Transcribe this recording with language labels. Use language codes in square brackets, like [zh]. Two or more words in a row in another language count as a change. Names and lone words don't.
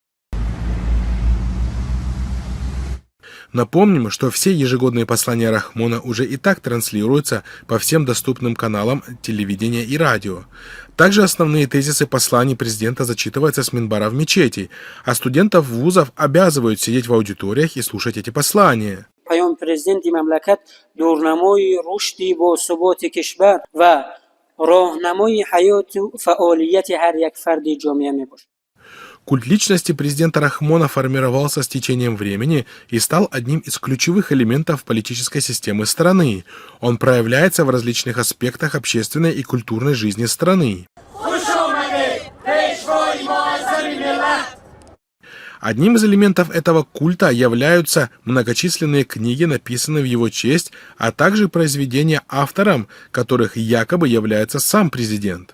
[ru] Напомним, что все ежегодные послания Рахмона уже и так транслируются по всем доступным каналам телевидения и радио. Также основные тезисы посланий президента зачитываются с минбара в мечети, а студентов вузов обязывают сидеть в аудиториях и слушать эти послания. [tg] Паёми президенти мамлакат дурнамои рушди босуботи кишвар ва роҳнамои ҳаёт ва фаъолияти ҳар як фарди ҷомеа мебошад. [ru] Культ личности президента Рахмона формировался с течением времени и стал одним из ключевых элементов политической системы страны. Он проявляется в различных аспектах общественной и культурной жизни страны. Одним из элементов этого культа являются многочисленные книги, написанные в его честь, а также произведения, автором которых якобы является сам президент.